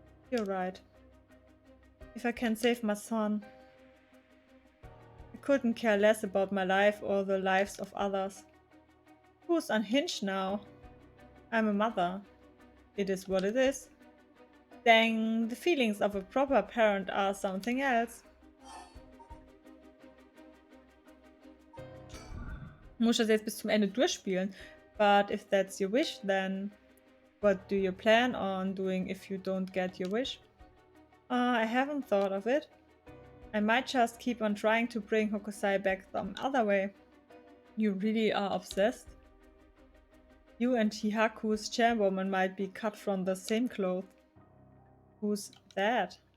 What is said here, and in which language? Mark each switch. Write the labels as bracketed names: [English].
[English] You're right. If I can save my son, I couldn't care less about my life or the lives of others. Who's unhinged now? I'm a mother. It is what it is. Dang, the feelings of a proper parent are something else. [German] Muss ich das jetzt bis zum Ende durchspielen? [English] But if that's your wish, then what do you plan on doing if you don't get your wish? I haven't thought of it. I might just keep on trying to bring Hokusai back some other way. You really are obsessed? You and Hihaku's chairwoman might be cut from the same cloth. Who's that?